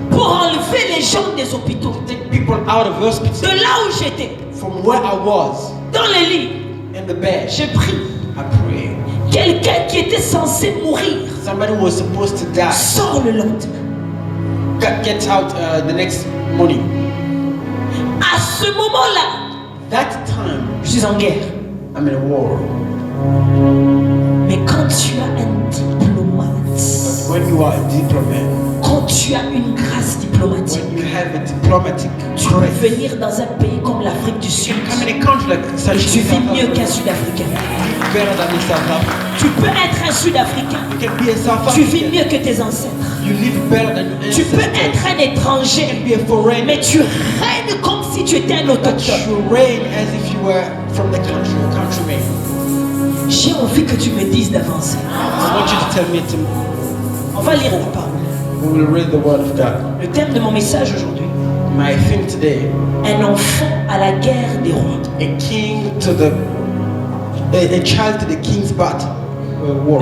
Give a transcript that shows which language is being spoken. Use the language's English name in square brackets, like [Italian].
[French] pour enlever les gens des hôpitaux. [English] to take people out of [French] De [English] hospital. [French] là où j'étais, [English] From where I was [French] dans le lit, [English] in the bed, [French] je prie. [English] I prayed. [French] Quelqu'un qui était censé mourir [English] Somebody was supposed to die. [French] sort le lendemain. [English] Get out the next morning. [French] À ce moment-là, [English] That time, [French] je suis en guerre. [English] I'm in a war. [French] Mais quand tu as un diplomate, [English] But when you are a diplomat, [French] quand tu as une grâce diplomatique, [English] when you have a diplomatic [French] tu peux [English] grace, [French] venir dans un pays comme l'Afrique du Sud [English] come in a country like [French] et [English] such [French] tu vis mieux qu'un [English] Africa, [French] Sud-Africain. [English] better than in South Africa. [French] Tu peux être un Sud-Africain. [English] You can be a South [French] Tu vis [English] African. [French] mieux que tes ancêtres. [English] You live better than your [French] Tu peux [English] ancestors. [French] être un [English] You [French] étranger, [English] can be a foreigner. [French] mais tu règnes comme si tu étais un [English] But [French] autochtone. [English] you reign as if you were from the country, a countryman. [French] J'ai envie que tu me dises d'avancer. [English] I want you to tell me to. [French] On va lire la parole. [English] We will read the word of God. [French] Le thème de mon message aujourd'hui, [English] My theme today: [French] un enfant à la guerre des rois. [English] a king to the, a child to the king's battle, war.